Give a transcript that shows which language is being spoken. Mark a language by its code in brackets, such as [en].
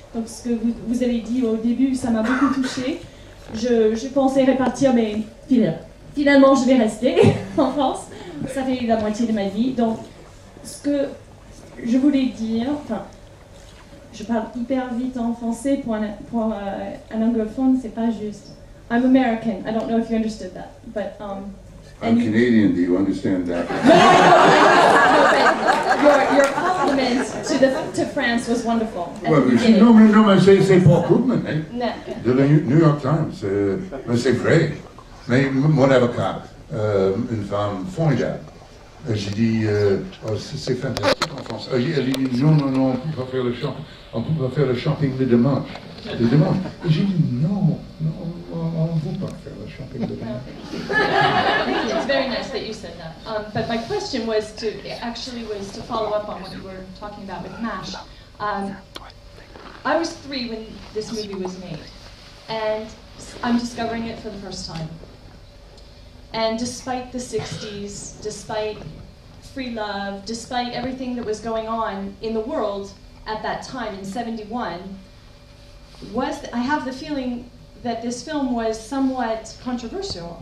[fr] Donc ce que vous avez dit au début, ça m'a beaucoup touchée. Je pensais repartir, mais finalement je vais rester en France. Ça fait la moitié de ma vie. Donc ce que je voulais dire, enfin, je parle hyper vite en français pour un anglophone, c'est pas juste. [en] I'm American. I don't know if you understood that, but I'm Canadian. Do you understand that? No, your compliment to France was wonderful. [fr] Non, mais c'est Paul Krugman, hein, [en] No. [fr] de la New York Times. Mais c'est vrai. Mais mon avocat, une femme formidable, j'ai dit, c'est fantastique en France. Elle dit, non, on ne peut pas faire le shopping. On ne peut pas faire le shopping le dimanche. Et j'ai dit, non, on ne peut pas faire le shopping le dimanche. [en] It's very nice that you said that. But my question was to follow up on what you were talking about with MASH. I was 3 when this movie was made, and I'm discovering it for the first time. And despite the 60s, despite free love, despite everything that was going on in the world at that time in '71, I have the feeling that this film was somewhat controversial.